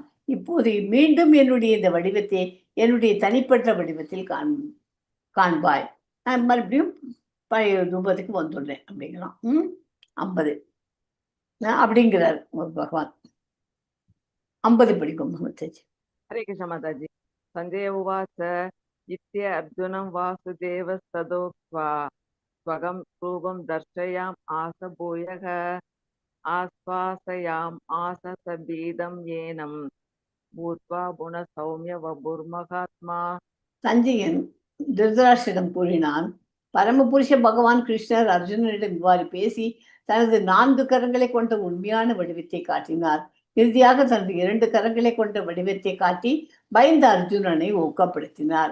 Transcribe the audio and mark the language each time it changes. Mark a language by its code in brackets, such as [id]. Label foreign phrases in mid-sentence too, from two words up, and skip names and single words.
[ta] இப்போது மீண்டும் என்னுடைய இந்த வடிவத்தை என்னுடைய தனிப்பட்ட வடிவத்தில் காண்பாய். நான் மறுபடியும் பழைய ரூபத்துக்கு வந்துடுறேன் அப்படிங்கிறான். 50 அப்படிங்கிறார் பகவான். 50 படிக்கும் மாதாஜி. [hi] हरे कृष्ण माताजी। [sa] संजय उवाच इत्य अर्जुनं वासुदेवस्तदोक्त्वा स्वगं रूपं दर्शयाम् आस भूयः आश्वासयाम् आस सबीदं येनं भूत्वा गुणसौम्य वपुर्महात्मा। [ta] சஞ்சயன் திருதராஷ்டிரம் கூறினான், பரமபுருஷ பகவான் கிருஷ்ணர் அர்ஜுனனிடம் இவ்வாறு பேசி தனது 4 கரங்களை கொண்ட உண்மையான வடிவத்தை காட்டினார். இறுதியாக தனது 2 கரங்களை கொண்ட வடிவத்தை காட்டி பயந்த அர்ஜுனனை ஊக்கப்படுத்தினார்.